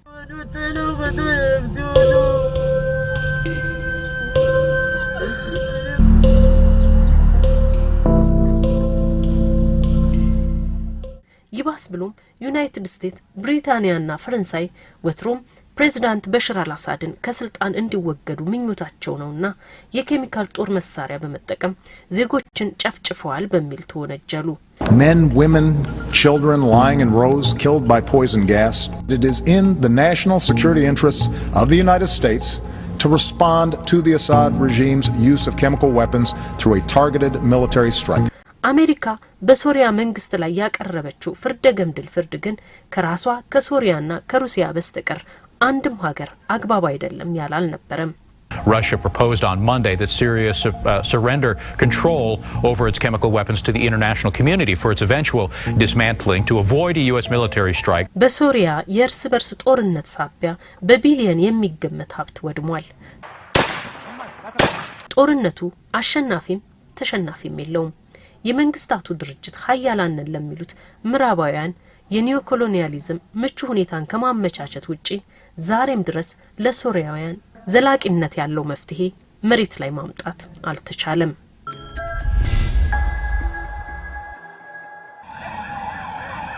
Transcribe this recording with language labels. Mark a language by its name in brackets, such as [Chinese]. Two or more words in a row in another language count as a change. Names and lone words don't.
[Amharic] ይባስ ብሎም ዩናይትድ ስቴትስ፣ ብሪታንያና ፈረንሳይ ወትሮም ፕሬዝዳንት በሽር አልአሳድን ከስልጣን እንዲወገዱ ምኞታቸው ነውና የኬሚካል ጦር መሳሪያ በመጠቀም ዜጎችን ጨፍጭፈዋል በሚል ተወነጀሉ። [English] Men, women, children lying in rows killed by poison gas. It is in the national security interests of the United States to respond to the Assad regime's use of chemical weapons through a targeted military strike. [Amharic] አሜሪካ በሶሪያ መንግስት ላይ ያቀረበችው ፍርደ ገምድል ፍርድ ግን ከራሷ ከሶሪያና ከሩሲያ በስተቀር አንድም ሀገር አግባብ አይደለም ያላል ነበረም። [English] Russia proposed on Monday that Syria surrender control over its chemical weapons to the international community for its eventual dismantling to avoid a US military strike. [Amharic] በሶሪያ የእርስ በርስ ጦርነት ሳቢያ በቢሊዮን የሚገመት ሀብት ወድሟል። ጦርነቱ አሸናፊም ተሸናፊም የለውም። የመንግስታቱ ድርጅት ሀያላንን ለሚሉት ምዕራባውያን የኒዮኮሎኒያሊዝም ምቹ ሁኔታን ከማመቻቸት ውጪ ዛሬም ድረስ ለሶሪያውያን ዘላቂነት ያለው መፍትሄ መሬት ላይ ማምጣት አልተቻለም።